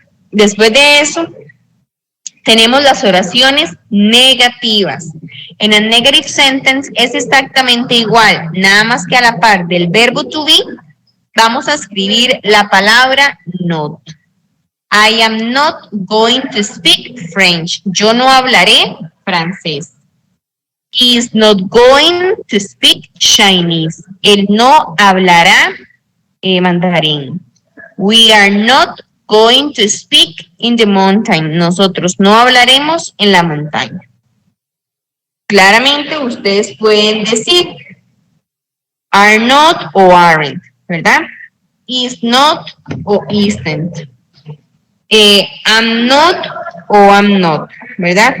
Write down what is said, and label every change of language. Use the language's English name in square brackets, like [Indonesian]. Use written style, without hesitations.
[Spanish] Después de eso, tenemos las oraciones negativas. En el negative sentence es exactamente igual, nada más que a la par del verbo to be, vamos a escribir la palabra not. [English] I am not going to speak French. [Spanish] Yo no hablaré francés. [English] He is not going to speak Chinese. [Spanish] Él no hablará mandarín. [English] We are not going to speak in the mountain. [Spanish] Nosotros no hablaremos en la montaña. Claramente ustedes pueden decir [English] are not [Spanish] o aren't, ¿verdad? [English] Is not o isn't. I'm not o I'm not, [Spanish] ¿verdad?